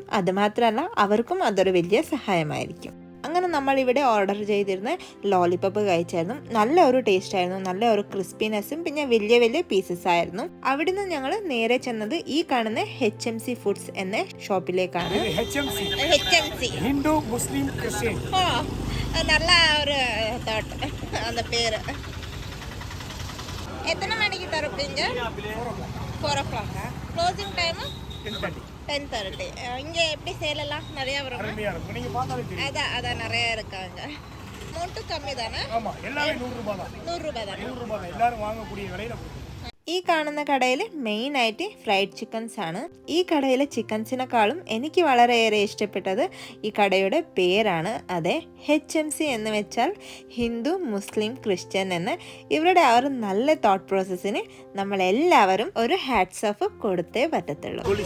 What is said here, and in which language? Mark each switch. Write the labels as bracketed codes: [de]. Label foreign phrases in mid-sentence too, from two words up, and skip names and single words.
[ml] അതുമാത്രമല്ല അവർക്കും അതൊരു വലിയ സഹായമായിരിക്കും. അങ്ങനെ നമ്മൾ ഇവിടെ ഓർഡർ ചെയ്തിരുന്ന ലോലിപോപ്പ് കഴിച്ചായിരുന്നു. നല്ല ഒരു ടേസ്റ്റ് ആയിരുന്നു. നല്ല ഒരു ക്രിസ്പിനെസ്സും പിന്നെ വലിയ വലിയ പീസസ് ആയിരുന്നു. അവിടുന്ന് ഞങ്ങൾ നേരെ ചെന്നത് ഈ കാണുന്ന HMC ഫുഡ്സ് എന്ന ഷോപ്പിലേക്കാണ്. ഹിന്ദു മുസ്ലിം ക്രിസ്ത്യൻ നല്ല ഒരു [ta] அந்த பேரு. எத்தனை மணிக்கு திறப்பீங்க? 4 o'clock. [en] closing time [ta] 10:30. இங்கே எப்படி சேலெல்லாம் நிறையா வரும்? அதான் நிறைய இருக்காங்க. அமௌண்ட்டு கம்மி தானே? ஆமாம், எல்லாமே 100 ரூபாய் தான். 100 ரூபாய் தானே? 100 ரூபாய் தான் எல்லாரும் வாங்கக்கூடிய விலையில. [ml] ഈ കാണുന്ന കടയിൽ മെയിൻ ആയിട്ട് [en] fried chickens [ml] ആണ്. ഈ കടയിലെ ചിക്കൻസിനെക്കാളും എനിക്ക് വളരെയേറെ ഇഷ്ടപ്പെട്ടത് ഈ കടയുടെ പേരാണ്. അതെ, HMC എന്ന് വെച്ചാൽ ഹിന്ദു മുസ്ലിം ക്രിസ്ത്യൻ എന്ന്. ഇവരുടെ ആ ഒരു നല്ല [en] thought processin [ml] നമ്മളെല്ലാവരും ഒരു [en] hats off [ml] കൊടുത്തേ പറ്റത്തുള്ളൂ.